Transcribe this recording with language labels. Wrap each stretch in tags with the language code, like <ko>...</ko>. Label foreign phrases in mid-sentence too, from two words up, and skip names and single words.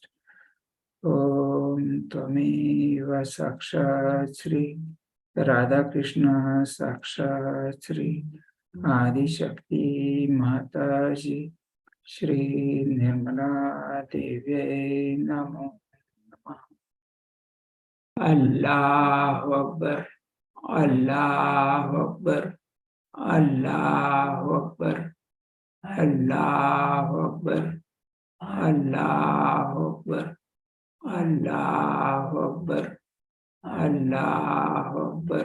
<sa>ॐ त्वमेव साक्षात् श्री राधाकृष्ण साक्षात् श्री आदिशक्ति माताजी श्री निर्मला देव्यै नमो नमः।</sa> <ar>الله أكبر، الله أكبر، الله أكبر، الله أكبر, الله أكبر، الله أكبر، الله أكبر,</ar>